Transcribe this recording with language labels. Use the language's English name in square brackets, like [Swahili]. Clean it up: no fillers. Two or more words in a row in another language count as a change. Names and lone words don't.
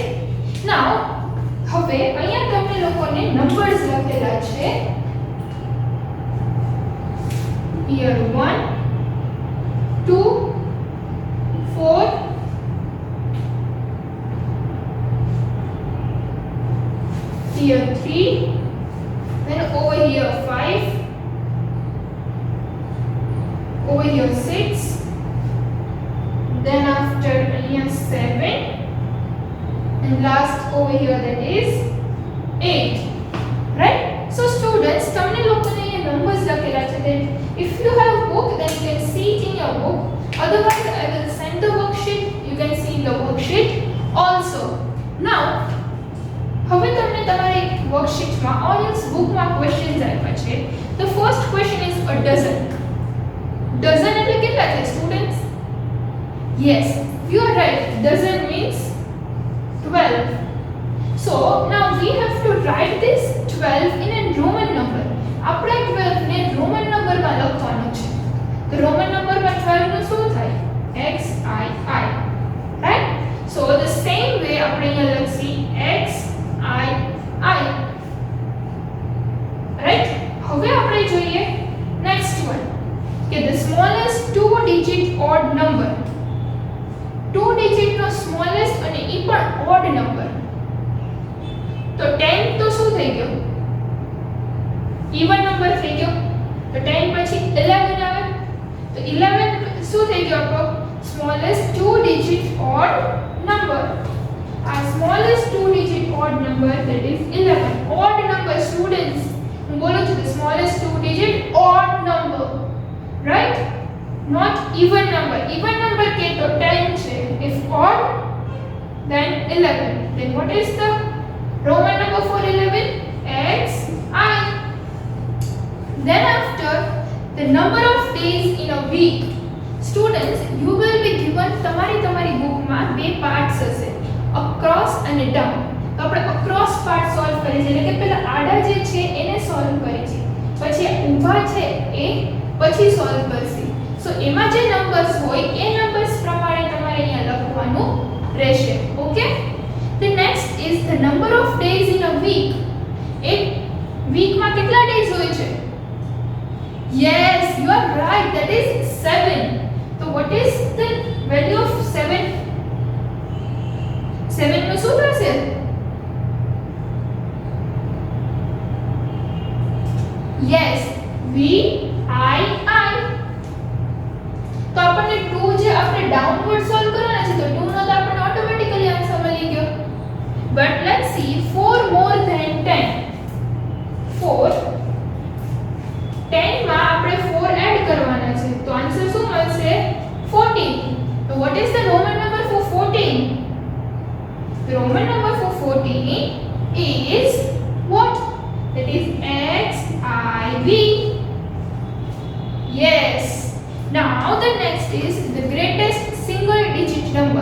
[Gujarati] નાઉ હવે અહીંયા તમને લોકોને નંબર્સ લખેલા છે. [English] હિયર 1 2 4 here 3, then over here 5, over here 6, then after here 7, and last over here that is 8, right? So students, [Gujarati] તમને લોકોને અહીંયા numbers લખેલા છે. [English] Then if you have book, then you can see it in your book. Otherwise I will send the worksheet. You can see in the worksheet also. [Gujarati] Now હવે તમને તમારી વર્કશીટમાં ઓડિયન્સ બુકમાં ક્વેશ્ચન્સ આપ્યા છે. [English] The first question is a dozen. [Gujarati] Dozen એટલે કેટલા છે સ્ટુડન્ટ્સ? [English] Yes, you are right. Dozen means 12. So now we have to write this 12 in a Roman number. [Gujarati] આપણે 12 ને રોમન નંબરમાં લખવાનું છે. તો રોમન નંબરમાં 12 નું શું થાય? [English] XII, right? So the same way [Gujarati] આપણે અહીંયા લખી [English] XII, right? [Gujarati] હવે આપણે જોઈએ [English] next one કે the smallest two digit odd number. two digit નો smallest [Gujarati] અને ઈ પણ [English] odd number. [Gujarati] તો 10 તો શું થઈ ગયો? [English] even number [Gujarati] થઈ ગયો. તો 10 પછી 11 આવે. તો 11 શું થઈ ગયો આપણો? [English] smallest two digit odd number. Our smallest two digit odd number, that is 11. Odd number, students. Bolo the smallest two digit odd number, right? Not even number. Even number [Gujarati] કે તો 10 છે. [English] If odd, then 11. Then what is the Roman number for 11? XI. Then after, the number of days in a week. Students, you will be given [Gujarati] તમારી book માં બે parts હશે. [English] Across and down. [Gujarati] તો આપણે [English] across part solve [Gujarati] કરી છે, એટલે કે પહેલા આડા જે છે એને solve કરી છે, પછી ઊભા છે એ પછી solve કરશે. સો એમાં જે નંબર્સ હોય એ નંબર્સ પ્રમાણે તમારે અહીંયા લખવાનું રહેશે. ઓકે? [English] The next is the number of days in a week. [Gujarati] એક વીકમાં કેટલા ડેઝ હોય છે? [English] Yes, you are right. That is 7. So what is the value of 7? 7 [Gujarati] નું શું થશે? [English] Yes, VII. [Gujarati] તો આપણને 2 જે આપણે ડાઉનવર્ડ સોલ્વ કરવાના છે, તો 2 નો તો આપણને [English] automatically answer [Gujarati] મળી ગયો. [English] But let's see 4 more than 10. [Gujarati] 4 10 માં આપણે 4 એડ કરવાના છે, તો આન્સર શું મળશે? 14. [English] So what is the Roman number for 14? The Roman number for 14 is what? That is XIV. Yes. Now the next is the greatest single digit number.